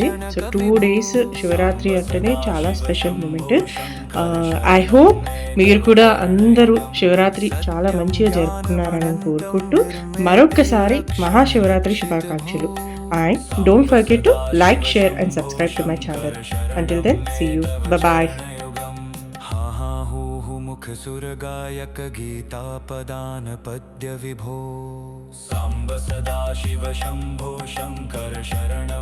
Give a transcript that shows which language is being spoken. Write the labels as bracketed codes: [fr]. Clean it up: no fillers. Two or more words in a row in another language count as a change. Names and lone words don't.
[te] సో 2 days శివరాత్రి అంటేనే చాలా [en] special moment. I hope [te] మీరు కూడా అందరూ శివరాత్రి చాలా మంచిగా జరుపుకున్నారని కోరుకుంటూ మరొక్కసారి మహాశివరాత్రి శుభాకాంక్షలు. [en] and don't forget to like, share and subscribe to my channel. until then see you, bye. [sa] सुरगायक गीतापदान पद्य विभो साम्ब सदा शिव शम्भो शङ्कर शरण